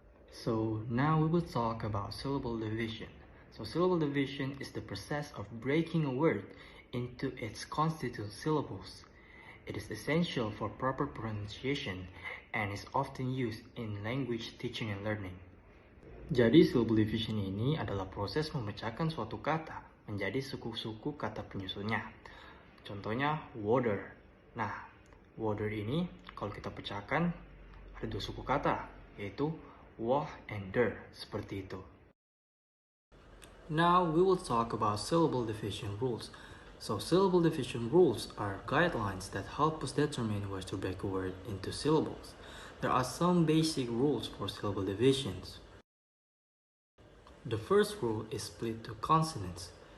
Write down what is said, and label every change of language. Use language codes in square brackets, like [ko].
[en] So now we will talk about syllable division. So syllable division is the process of breaking a word into its constituent syllables. It is essential for proper pronunciation and is often used in language teaching and learning. [id] Jadi syllable division ini adalah proses memecahkan suatu kata menjadi suku-suku kata penyusunnya. Contohnya water. Nah, water ini kalau kita pecahkan ada dua suku kata, yaitu wah and der, seperti itu. [en] Now we will talk about syllable division rules. So syllable division rules are guidelines that help us determine where to break a word into syllables. There are some basic rules for syllable divisions. The first rule is split to consonants.